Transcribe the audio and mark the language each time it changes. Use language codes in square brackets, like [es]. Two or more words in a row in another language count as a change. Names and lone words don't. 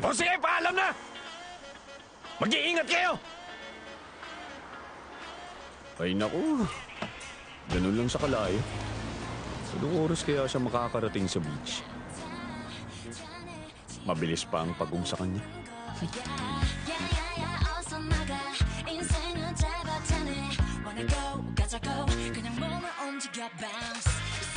[tl] O sige, paalam na! Mag-iingat kayo! Ay naku, ganun lang sa kalayo. Anong oras kaya siya makakarating sa beach? Mabilis pa ang pagong sa kanya. [ko] 인생은 짧아 테네 [en] Wanna go, [ko] 가자고 그냥 몸을 움직여 bounce